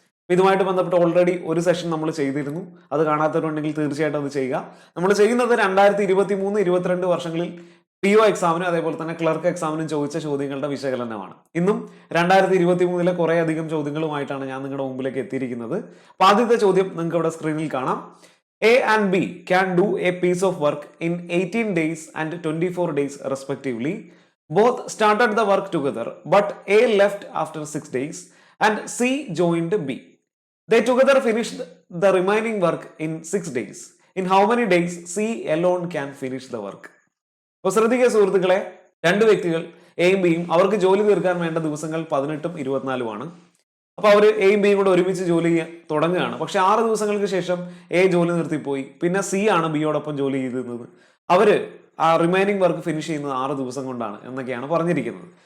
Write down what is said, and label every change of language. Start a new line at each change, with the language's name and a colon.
Malayalam: ഇതുമായിട്ട് ബന്ധപ്പെട്ട് ഓൾറെഡി ഒരു സെഷൻ നമ്മൾ ചെയ്തിരുന്നു. അത് കാണാത്തവരുണ്ടെങ്കിൽ തീർച്ചയായിട്ടും അത് ചെയ്യുക. നമ്മൾ ചെയ്യുന്നത് 2023-22 വർഷങ്ങളിൽ PO എക്സാമിനും അതേപോലെ തന്നെ ക്ലർക്ക് എക്സാമിനും ചോദിച്ച ചോദ്യങ്ങളുടെ വിശകലനമാണ്. ഇന്നും 2023 കുറെ അധികം ചോദ്യങ്ങളുമായിട്ടാണ് ഞാൻ നിങ്ങളുടെ മുമ്പിലേക്ക് എത്തിയിരിക്കുന്നത്. അപ്പൊ ആദ്യത്തെ ചോദ്യം നിങ്ങൾക്ക് ഇവിടെ സ്ക്രീനിൽ കാണാം.
English: A and B can do a piece of work in 18 days and 24 days respectively. Both started the work together, but A left after 6 days and C joined B. They together finished the remaining work in 6 days. In how many days C alone can finish the work?
Malayalam: അപ്പോൾ ശ്രദ്ധിക്കുക സുഹൃത്തുക്കളെ, രണ്ട് വ്യക്തികൾ എയും ബിയും അവർക്ക് ജോലി തീർക്കാൻ വേണ്ട ദിവസങ്ങൾ 18ഉം 24ഉമാണ്. അപ്പൊ അവർ എയും ബിയും കൂടെ ഒരുമിച്ച് ജോലി തുടങ്ങുകയാണ്. പക്ഷെ 6 ദിവസങ്ങൾക്ക് ശേഷം എ ജോലി നിർത്തിപ്പോയി. പിന്നെ സി ആണ് ബിയോടൊപ്പം ജോലി ചെയ്തിരുന്നത്. അവര് ആ റിമൈനിങ് വർക്ക് ഫിനിഷ് ചെയ്യുന്നത് 6 ദിവസം കൊണ്ടാണ് എന്നൊക്കെയാണ് പറഞ്ഞിരിക്കുന്നത്.